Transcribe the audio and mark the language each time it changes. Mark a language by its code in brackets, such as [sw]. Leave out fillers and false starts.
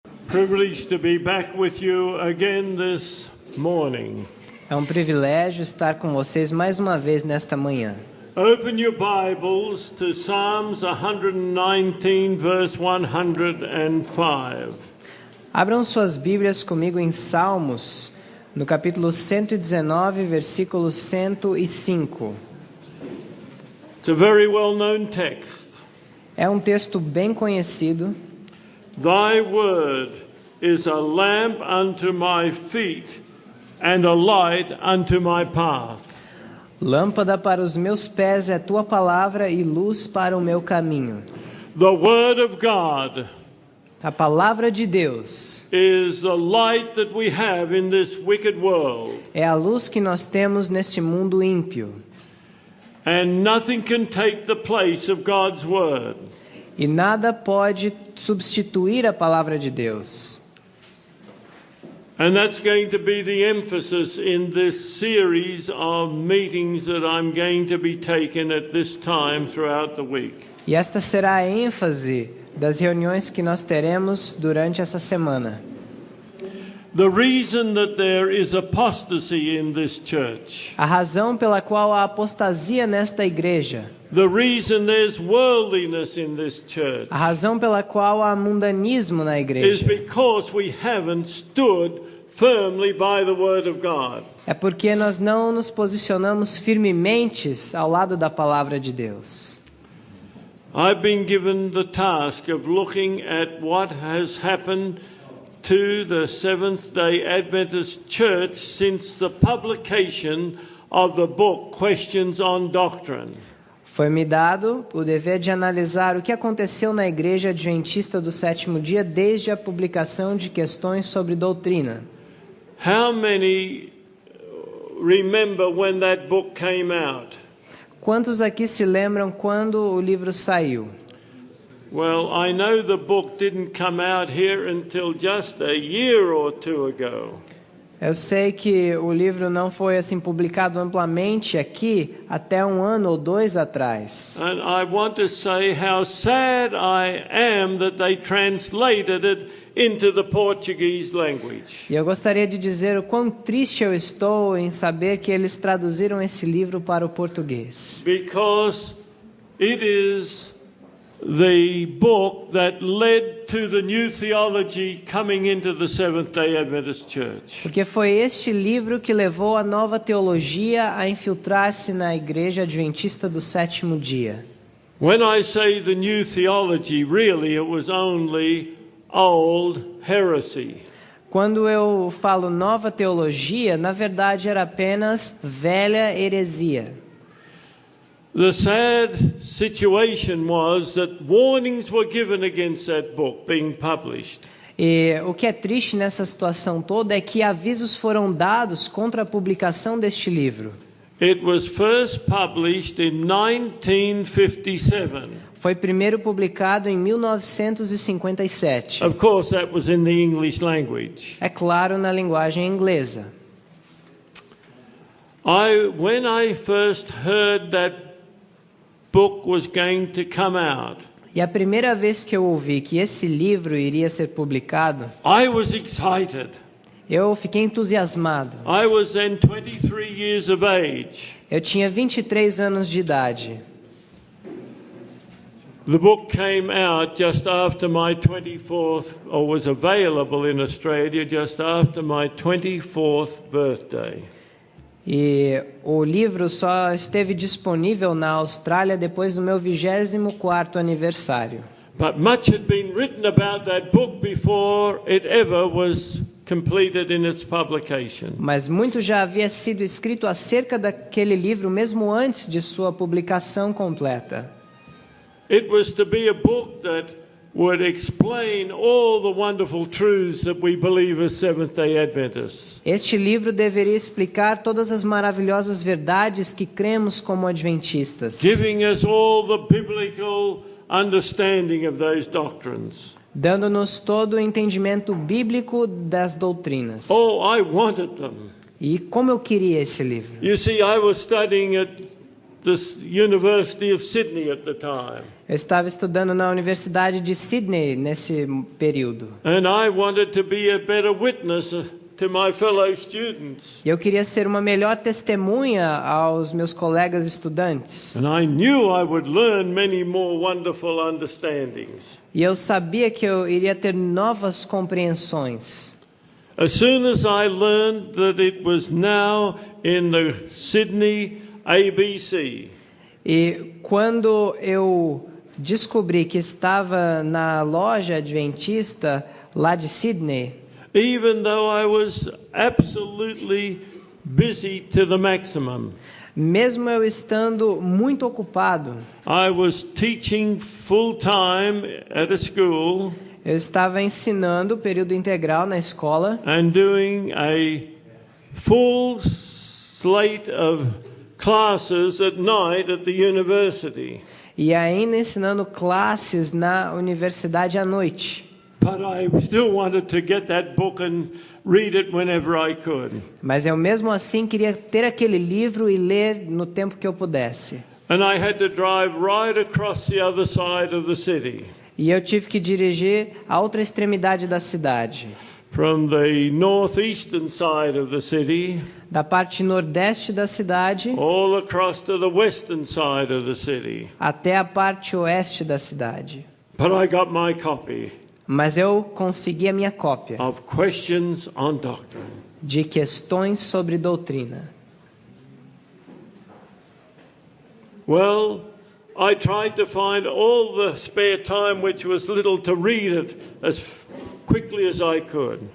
[en] privilege to be back with you again this morning. [pt] É um privilégio estar com vocês mais uma vez nesta manhã. [en] Open your Bibles to Psalms 119, verse 105. [pt] Abram suas Bíblias comigo em Salmos, no capítulo 119, versículo 105. [en] It's a very well-known text. [pt] É um texto bem conhecido. [en] Thy word is a lamp unto my feet and a light unto my path. [pt] Lâmpada para os meus pés é tua palavra e luz para o meu caminho. [en] The word of God [pt] A palavra de Deus [en] is the light that we have in this wicked world. [pt] é a luz que nós temos neste mundo ímpio. [en] And nothing can take the place of God's word. [pt] E nada pode substituir a palavra de Deus. [en] And that's going to be the emphasis in this series of meetings that I'm going to be taking at this time throughout the week. [pt] E esta será a ênfase das reuniões que nós teremos durante essa semana. [en] The reason that there is apostasy in this church, [pt] A razão pela qual há apostasia nesta igreja, [en] the reason there's worldliness in this church, [pt] a razão pela qual há mundanismo na [en] is [pt] igreja, [en] because we haven't stood firmly by the word of God. [pt] é porque nós não nos posicionamos firmemente ao lado da palavra de Deus. [en] I've been given the task of looking at what has happened to the Seventh-day Adventist Church since the publication of the book Questions on Doctrine. [pt] Foi-me dado o dever de analisar o que aconteceu na Igreja Adventista do Sétimo Dia desde a publicação de Questões sobre Doutrina. [en] How many remember when that book came out? [pt] Quantos aqui se lembram quando o livro saiu? [en] Well, I know the book didn't come out here until just a year or two ago. [pt] Eu sei que o livro não foi assim publicado amplamente aqui até 1 ano ou 2 atrás. [en] And I want to say how sad I am that they translated it into the Portuguese language. [pt] E eu gostaria de dizer o quão triste eu estou em saber que eles traduziram esse livro para o português. [en] Because it is the book that led to the new theology coming into the Seventh-day Adventist Church. [pt] Porque foi este livro que levou a nova teologia a infiltrar-se na Igreja Adventista do Sétimo Dia. [en] When I say the new theology, really it was only old heresy. [pt] Quando eu falo nova teologia, na verdade era apenas velha heresia. [en] The sad situation was that warnings were given against that book being published. [pt] E o que é triste nessa situação toda é que avisos foram dados contra a publicação deste livro. [en] It was first published in 1957. [pt] Foi primeiro publicado em 1957. [en] Of course, that was in the English language. [pt] É claro, na linguagem inglesa. [en] When I first heard that book was going to come out, [pt] E a primeira vez que eu ouvi que esse livro iria ser publicado, [en] I was excited. [pt] eu fiquei entusiasmado. [en] I was then 23 years of age. [pt] Eu tinha 23 anos de idade. [en] The book came out just after my 24th, or was available in Australia just after my 24th birthday. [pt] E o livro só esteve disponível na Austrália depois do meu 24º aniversário. [en] But much had been written about that book before it ever was completed in its publication. [pt] Mas muito já havia sido escrito acerca daquele livro mesmo antes de sua publicação completa. [en] It was to be a book that would explain all the wonderful truths that we believe as Seventh-day Adventists. [pt] Este livro deveria explicar todas as maravilhosas verdades que cremos como adventistas, [en] Giving us all the biblical understanding of those doctrines. [pt] dando-nos todo o entendimento bíblico das doutrinas. [en] Oh, I wanted them. [pt] E como eu queria esse livro. [en] You see, I was studying at the University of Sydney at the time. [pt] Eu estava estudando na Universidade de Sydney nesse período. [en] And I wanted to be a better witness to my fellow students. [pt] E eu queria ser uma melhor testemunha aos meus colegas estudantes. [en] And I knew I would learn many more wonderful understandings. [pt] E eu sabia que eu iria ter novas compreensões. [en] As soon as I learned that it was now in the Sydney ABC, [pt] E quando eu descobri que estava na loja adventista lá de Sydney, [en] even though I was absolutely busy to the maximum, [pt] mesmo eu estando muito ocupado, [en] I was teaching full time at a school [pt] eu estava ensinando período integral na escola [en] and doing a full slate of classes at night at the university. [pt] e ainda ensinando classes na universidade à noite. [en] But I still wanted to get that book and read it whenever I could. [pt] Mas eu mesmo assim queria ter aquele livro e ler no tempo que eu pudesse. [en] And I had to drive right across the other side of the city, [pt] E eu tive que dirigir a outra extremidade da cidade, [en] from the northeastern side of the city [pt] da parte nordeste da cidade [en] all across to the western side of the city. [pt] até a parte oeste da cidade. [en] But I got my copy [pt] Mas eu consegui a minha cópia [en] of Questions on Doctrine. [pt] de questões sobre doutrina. [en] Well, I tried to find all the spare time, which was little, to read it as quickly as I could.